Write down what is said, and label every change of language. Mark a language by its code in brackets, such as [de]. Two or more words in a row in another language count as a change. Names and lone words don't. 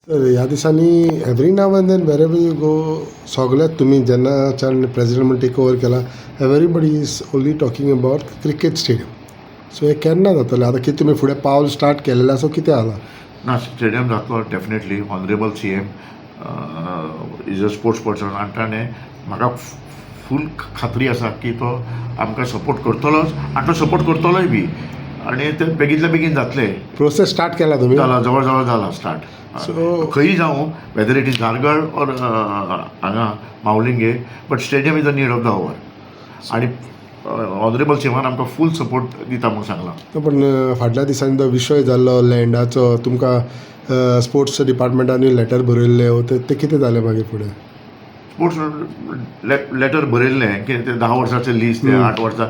[kok] तर ह्या दिसांनी [en] every now and then wherever you go [kok] सगळ्यात तुम्ही जेन्नाच्यान [en] president take over केला everybody is only talking about cricket stadium. [kok] सो हे केन्ना जातलें आतां कितें तुमी फुडें पावल स्टार्ट केलेलें सो कितें जाला? ना स्टेडियम जातलो डेफिनेटली. [en] Honorable CM is a sports person [kok] आनी ताणें म्हाका फूल खात्री आसा की तो आमकां सपोर्ट करतलोच आनी तो सपोर्ट करतलोय बी आनी ते बेगींतल्या बेगीन जातले. प्रोसेस स्टार्ट केला तुम्ही? जाला जवळ जवळ जाला स्टार्ट. सो खंयी जावं [en] whether it is Dhargad or [kok] हांगा मावलिंगे, [en] but stadium is the need of the hour [kok] आनी ऑनरेबल CMान आमकां फूल सपोर्ट दिता म्हणून सांगला. पण फाटल्या दिसांनी तो विशय जाल्लो लँडाचो तुमकां स्पोर्ट्स डिपार्टमेंटानी लेटर बरयल्लें ते कितें जालें मागीर फुडें? [en] sports letter [kok] बरयल्लें की ते 10 वर्साचें लिस्ट ते 8 वर्सां.